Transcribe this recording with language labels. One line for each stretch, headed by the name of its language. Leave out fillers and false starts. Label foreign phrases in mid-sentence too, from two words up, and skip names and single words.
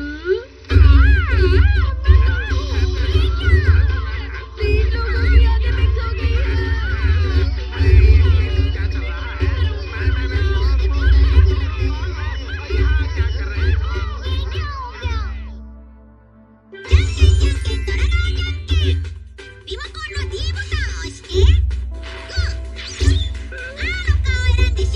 Hindi: तीन लोगों की आंखें मिक्स हो गई है। क्या चल रहा है? क्या कर रहे हो?
Japanese: リモコンの D ボタンを押して、グー、あの顔選ん